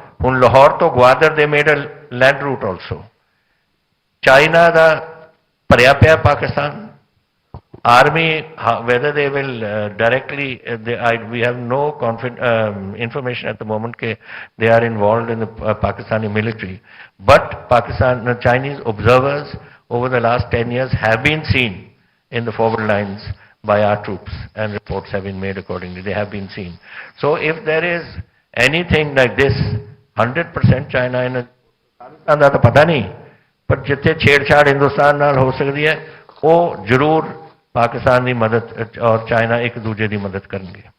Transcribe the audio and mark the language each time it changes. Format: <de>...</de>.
<pa>ਹੁਣ ਲਾਹੌਰ ਤੋਂ ਗਵਾਦਰ</pa> <en>they made a land route also.</en> <pa>China ਦਾ ਭਰਿਆ ਪਿਆ Pakistan.</pa> <en>Army, whether they will directly, we have no information at the moment that they are involved in the Pakistani military. But Chinese observers over the last 10 years have been seen in the forward lines by our troops, and reports have been made accordingly. They have been seen. So if there is anything like this, 100% China in Pakistan</en> <pa>ਦਾ ਤਾਂ ਪਤਾ ਨਹੀਂ, ਪਰ ਜਿੱਥੇ ਛੇੜਛਾੜ ਹਿੰਦੁਸਤਾਨ ਨਾਲ ਹੋ ਸਕਦੀ ਹੈ ਉਹ ਜ਼ਰੂਰ ਪਾਕਿਸਤਾਨ ਦੀ ਮਦਦ ਔਰ ਚਾਈਨਾ ਇੱਕ ਦੂਜੇ ਦੀ ਮਦਦ ਕਰਨਗੇ.</pa>